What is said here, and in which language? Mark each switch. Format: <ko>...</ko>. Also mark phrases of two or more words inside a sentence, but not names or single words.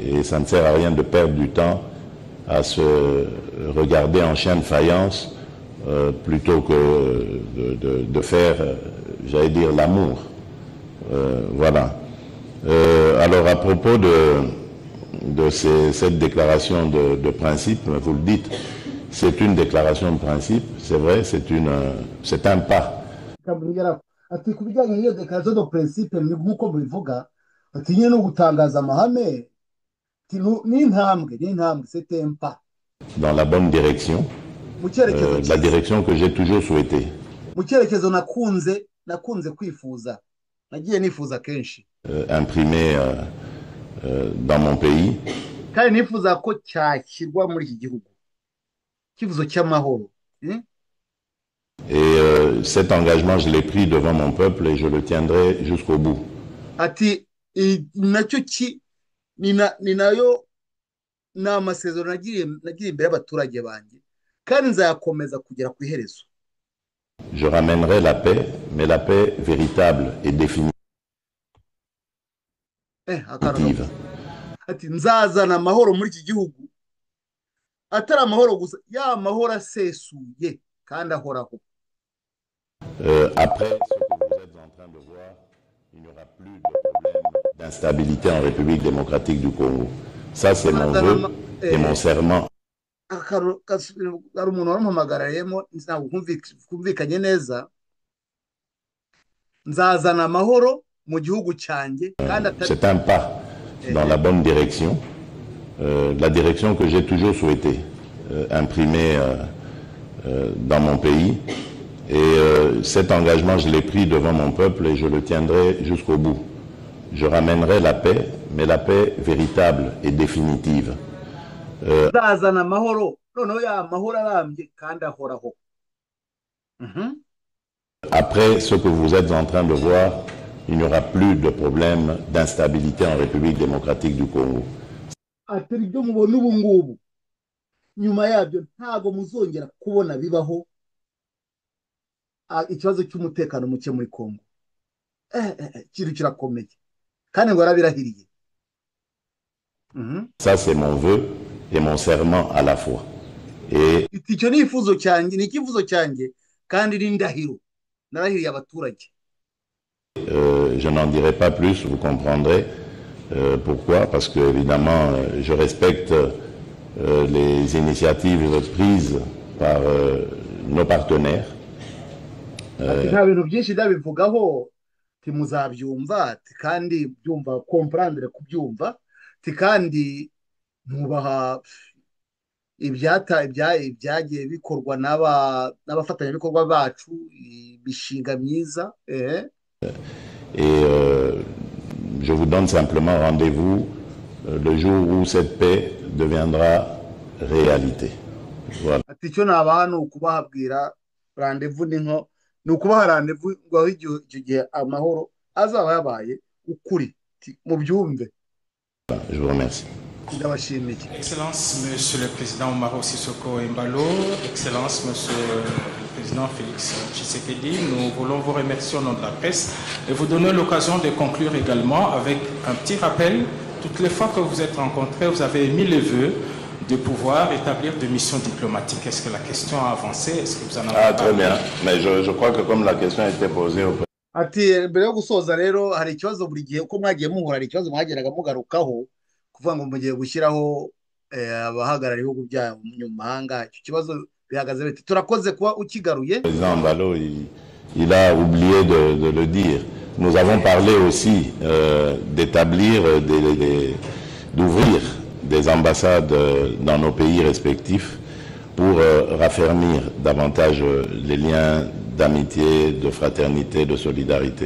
<fr>Et ça ne sert à rien de perdre du temps à se regarder en chien de faïence plutôt que de faire, j'allais dire, l'amour. Voilà. Alors à propos de cette déclaration de principe, vous le dites, c'est une déclaration de principe, c'est vrai, c'est un pas.</fr> <rw>ati ku bijyanye n'iyo dekarasiyo</rw> <fr>do principe</fr> <rw>nk'uko bivuga ati nyine no gutangaza amahame n'intambwe</rw> <fr>c'était un pas dans la bonne direction, la direction que j'ai toujours souhaitée.</fr> <rw>mu cyerekezo nakunze kwifuza nagiye nifuza kenshi</rw> <fr>imprimé dans mon pays.</fr> <rw>kandi nifuza ko cyashyirwa muri iki gihugu kivuzo cy'amahoro.</rw> <fr>Et cet engagement, je l'ai pris devant mon peuple et je le tiendrai jusqu'au bout.</fr> <rw>ati nacyo ni nayo ni amasezerano nagiriye imbere y'abaturage banjye kandi nzayakomeza kugera ku iherezo.</rw> <fr>Je ramènerai la paix, mais la paix véritable et définitive.</fr> <rw>ati nzazana amahoro muri iki gihugu atari amahoro gusa ya mahoro asesuye kandi ahoraho.</rw> <fr>Après ce que vous êtes en train de voir, il n'y aura plus de problème d'instabilité en République démocratique du Congo. Ça, c'est mon vœu et mon serment.</fr> <rw>hari umuntu waramuhamagarayemo ntabwo kumvikanye neza nzazana amahoro mu gihugu cyanjye kandi</rw> <fr>c'est un pas dans la bonne direction, la direction que j'ai toujours souhaité imprimer dans mon pays. Et cet engagement, je l'ai pris devant mon peuple et je le tiendrai jusqu'au bout. Je ramènerai la paix, mais la paix véritable et définitive.</fr> <rw>nzazana amahoro noneho ya mahoro arambye kandi ahoraho.</rw> <fr>Après ce que vous êtes en train de voir, il n'y aura plus de problème d'instabilité en République démocratique du Congo.</fr> <rw>ati ibyo mubona ubu ngubu nyuma yabyo ntabwo muzongera kubona bibaho ikibazo cy'umutekano muke muri Kongo. Ikintu kirakomeye kandi ngo yarabirahiriye.</rw> <fr>Ça, c'est mon vœu et mon serment à la fois. Et</fr> <rw>icyo ni ifuzo cyanjye ni ikifuzo cyanjye kandi n'indahiro narahiriye abaturage.</rw> <fr>Je n'en dirai pas plus, vous comprendrez pourquoi, parce que évidemment je respecte les initiatives prises par nos partenaires.</fr> <rw>nta bintu byinshi ndabivugaho timuzabyumva kandi byumva comprendre kubyumva kandi nubaha ibyagiye bikorwa n'abafatanyabikorwa bacu bishinga myiza.</rw> <fr>Et je vous donne simplement rendez-vous le jour où cette paix deviendra réalité. Voilà.</fr> <rw>ati icyo nabaha ni ukubahabwira rendez-vous ni ukubaha rendez-vous ngo aho icyo gihe amahoro azaba yabaye ukuri mubyumve.</rw> <fr>Je vous remercie. Excellence, Monsieur le Président Umaro Sissoco Embalo, Excellence, Monsieur le Président Félix Tshisekedi, nous voulons vous remercier au nom de la presse et vous donner l'occasion de conclure également avec un petit rappel. Toutes les fois que vous êtes rencontrés, vous avez émis le vœu de pouvoir établir des missions diplomatiques. Est-ce que la question a avancé? Est-ce que vous en avez parlé? Très bien, mais je crois que comme la question a été posée au</fr> <rw>ati mbere yo gusoza rero hari ikibazo buri gihe uko mwagiye muhura hari ikibazo mwageraga mugarukaho kuvuga ngo mugiye gushyiraho abahagarara ibihugu byayo mu mahanga. Icyo kibazo bihagaze bite? Turakoze kuba ukigaruye.</rw> <fr>Le président Mbalo, il a oublié de le dire. Nous avons parlé aussi d'établir, d'ouvrir des ambassades dans nos pays respectifs pour raffermir davantage les liens d'amitié, de fraternité, de solidarité.</fr>